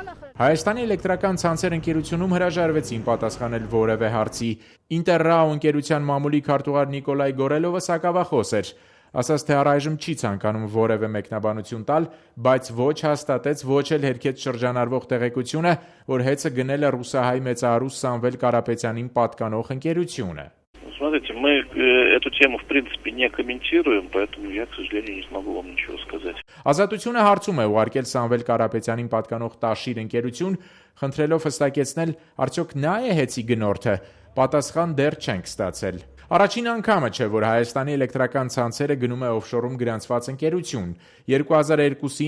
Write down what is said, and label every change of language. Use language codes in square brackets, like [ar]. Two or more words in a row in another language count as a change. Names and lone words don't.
[hy] Հայաստանի էլեկտրական ցանցեր ընկերությունում հրաժարվեցին պատասխանել որևէ հարցի։ Ինտերրաու ընկերության մամուլի քարտուղար Նիկոլայ Գորելովը սակավախոս էր։ Ասաց, թե առայժմ չի ցանկանում որևէ մեկնաբանություն տալ, բայց ոչ հաստատեց, ոչ էլ հերքեց շրջանառվող տեղեկությունը, որ հեծը գնել է ռուսահայ մեծահարուստ Սամվել Կարապետյանին պատկանող ընկերությունը։ [ru] Смотрите, мы эту тему в принципе не комментируем, поэтому я, к сожалению, не смогу вам ничего сказать. [hy] Ազատությունը հարցում է ուղարկել Սամվել Կարապետյանին պատկանող Տաշիր ընկերություն, խնդրելով հստակեցնել, արդյոք նա է հեծի գնորդը։ Պատասխան դեռ չենք ստացել։ Առաջին անգամը չէ, որ Հայաստանի էլեկտրական ցանցերը գնում է օֆշորում գրանցված ընկերություն։ 2002-ին